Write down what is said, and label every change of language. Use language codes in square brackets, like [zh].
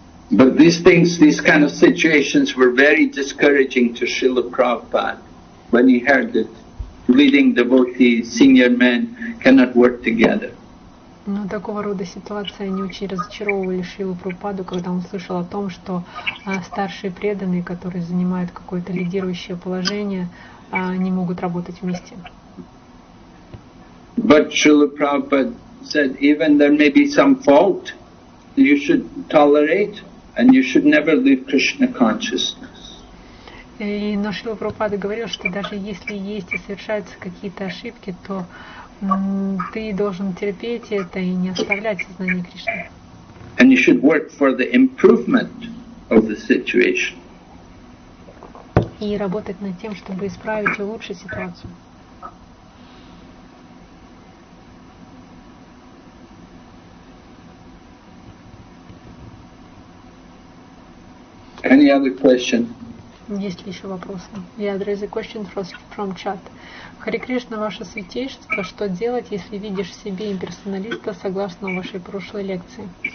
[en] But these kind of situations were very discouraging to Srila Prabhupada when he heard that leading devotees, senior men cannot work together. [ru] Но такого рода ситуации они очень разочаровывали Шрилу Прабхупаду, когда он слышал о том, что старшие преданные, которые занимают какое-то лидирующее положение, не могут работать вместе. [en] But Srila Prabhupada said even there may be some fault, you should tolerate and you should never leave Krishna consciousness. [ru] Но Шрила Прабхупада говорил, что даже если есть и совершаются какие-то ошибки, то ты должен терпеть это и не оставлять сознание Кришны. [en] And you should work for the improvement of the situation. [ru] И работать над тем, чтобы исправить и улучшить ситуацию. [en] Any other question? [ru] Есть ли еще вопросы? [en] Yeah, there is a question from chat. [ru] Харе Кришна, ваше святейшество, что делать, если видишь в себе имперсоналиста, согласно вашей прошлой лекции?